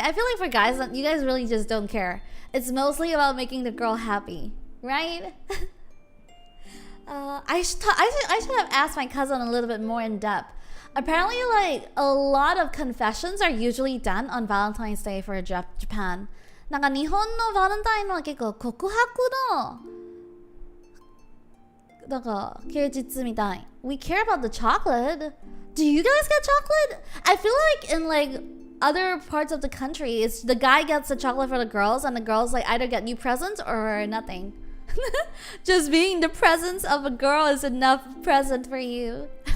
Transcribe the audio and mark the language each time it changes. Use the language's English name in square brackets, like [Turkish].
[English] I feel like for guys, you guys really just don't care. It's mostly about making the girl happy, right? I should have asked my cousin a little bit more in depth. Apparently, like a lot of confessions are usually done on Valentine's Day for Japan. [Japanese] なんか日本のバレンタインは結構告白のなんか芸術みたい. [English] We care about the chocolate. Do you guys get chocolate? I feel like in like other parts of the country, it's the guy gets the chocolate for the girls, and the girls like either get new presents or nothing. Just being the presence of a girl is enough present for you.